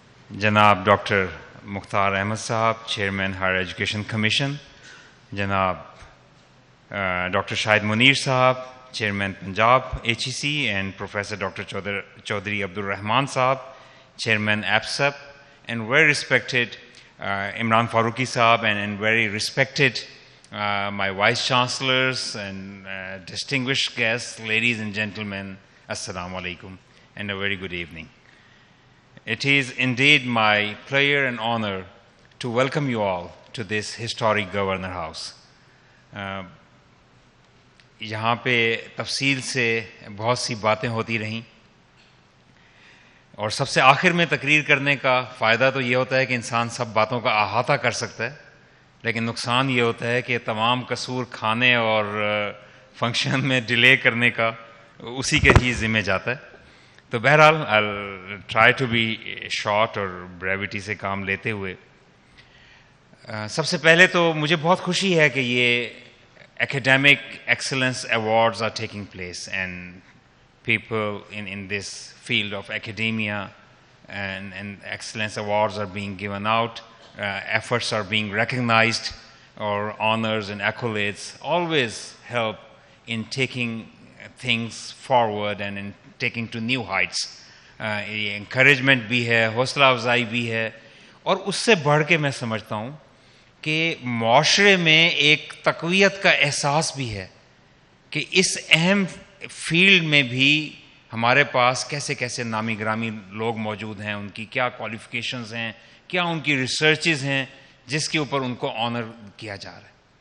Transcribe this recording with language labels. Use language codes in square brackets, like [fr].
[ur] جناب ڈاکٹر مختار احمد صاحب chairman higher education commission, جناب ڈاکٹر شاہد منیر صاحب chairman Punjab HEC، and professor doctor Chaudhry Abdul Rahman صاحب chairman ایپسپ، and very respected Imran Farooqui صاحب، and very respected [en] my vice chancellors and distinguished guests, ladies and gentlemen, assalamu alaikum and a very good evening. It is indeed my pleasure and honor to welcome you all to this historic Governor House. [ur] یہاں پہ تفصیل سے بہت سی باتیں ہوتی رہیں، اور سب سے آخر میں تقریر کرنے کا فائدہ تو یہ ہوتا ہے کہ انسان سب باتوں کا احاطہ کر سکتا ہے، لیکن نقصان یہ ہوتا ہے کہ تمام قصور کھانے اور فنکشن میں ڈیلے کرنے کا اسی کے ہی ذمہ جاتا ہے. تو بہرحال [en] I'll try to be short [ur] اور بریوٹی سے کام لیتے ہوئے سب سے پہلے تو مجھے بہت خوشی ہے کہ یہ [en] academic excellence awards are taking place and people in this field of academia and excellence awards are being given out. Efforts are being recognized, or honors and accolades always help in taking things forward and in taking to new heights. [ur] Encouragement بھی ہے، حوصلہ افزائی بھی ہے، اور اس سے بڑھ کے میں سمجھتا ہوں کہ معاشرے میں ایک تقویت کا احساس بھی ہے کہ اس اہم فیلڈ میں بھی ہمارے پاس کیسے کیسے نامی گرامی لوگ موجود ہیں، ان کی کیا کوالیفیکیشنز ہیں، کیا ان کی ریسرچز ہیں جس کے اوپر ان کو آنر کیا جا رہا ہے.